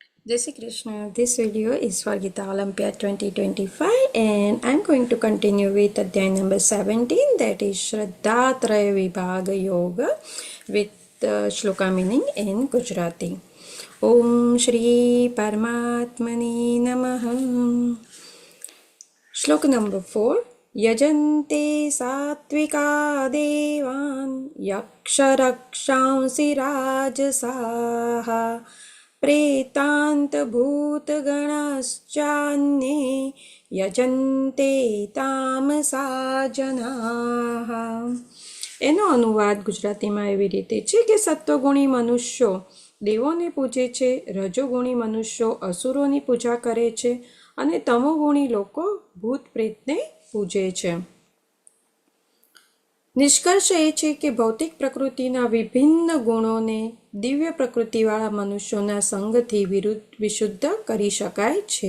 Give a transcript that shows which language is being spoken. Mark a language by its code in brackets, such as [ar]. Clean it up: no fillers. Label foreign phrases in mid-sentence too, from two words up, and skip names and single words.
[hi] जय श्री कृष्ण. [en] This video is for Gita Olympiad 2025 and I'm going to continue with Adhyay number 17, that is Shraddha Traya Vibhaga Yoga with Shloka meaning in Gujarati. [sa] ॐ श्री परमात्मनि नमः. Shloka number 4. यजन्ते सात्विका देवान् यक्षरक्षांसि राजसाः प्रेतान्तभूतगणाश्चान्ये यजन्ते तामसा जनाः। [gu] એનો અનુવાદ ગુજરાતીમાં એવી રીતે છે કે સત્વગુણી મનુષ્યો દેવોને પૂજે છે, રજોગુણી મનુષ્યો અસુરોની પૂજા કરે છે અને તમોગુણી લોકો ભૂત પ્રેતને પૂજે છે. નિષ્કર્ષ એ છે કે ભૌતિક પ્રકૃતિના વિભિન્ન ગુણોને દિવ્ય પ્રકૃતિવાળા મનુષ્યોના સંગથી વિશુદ્ધ કરી શકાય છે.